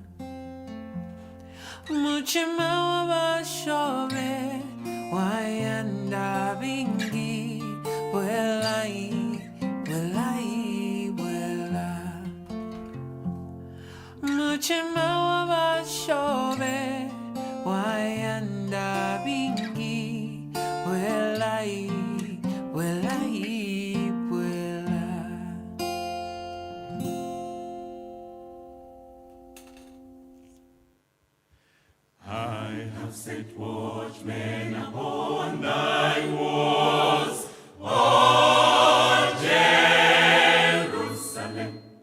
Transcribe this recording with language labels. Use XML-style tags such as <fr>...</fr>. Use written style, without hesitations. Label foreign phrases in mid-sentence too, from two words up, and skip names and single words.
<en>Muchema wabashove Wayanda bingi Vuela vuela vuela Muchema wabashove Wayanda bingi Vuela vuela vuela I have set watchmen upon thy walls, O Jerusalem.</en>